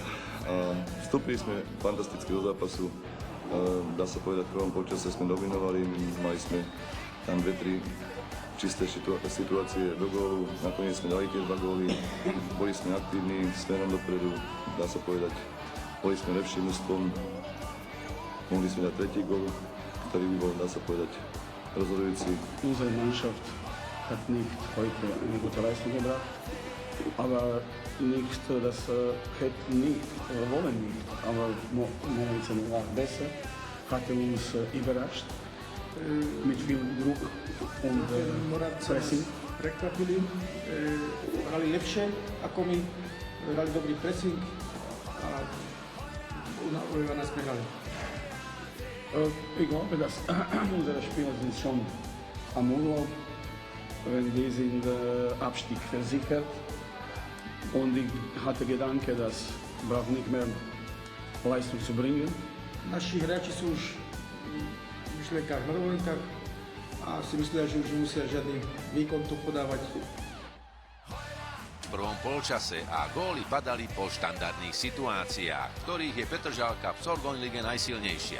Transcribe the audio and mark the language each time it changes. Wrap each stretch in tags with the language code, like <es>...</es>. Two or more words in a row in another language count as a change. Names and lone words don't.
<sk>A vstúpili sme fantasticky do zápasu, dá sa povedať, v prvom polčase sme dominovali, mali sme tam 2-3 čisté situácie do gólu, nakoniec sme dali tie 2 góly, boli sme aktívni smerom dopredu, dá sa povedať, boli sme lepším mužstvom, mohli sme dať tretí gól, ktorý by bol, dá sa povedať, rozhodujúci.</sk> <de>Unsere Mannschaft hat nicht heute eine gute Leistung gebracht, aber nicht, das hätte nicht, wollen nicht, aber Moravce war besser, hatte uns überrascht mit viel Druck und Pressing.</de> <sk>Prekvapili, hrali lepšie ako my, hrali dobrý pressing a nás prehrali.</sk> <de>Ich glaube, dass unsere Spieler sind schon am Urlaub, wenn die sind Abstieg versichert. Und ich hatte Gedanke, dass braucht nicht mehr Leistung zu bringen.</de> <sk>Naši hráči sú už v myšlienkách na dovolenkách a si myslia, že už nemusia žiadny výkon tu podávať. V prvom polčase a góly padali po štandardných situáciách, ktorých je Petržalka v Sorgon lige najsilnejšia.</sk>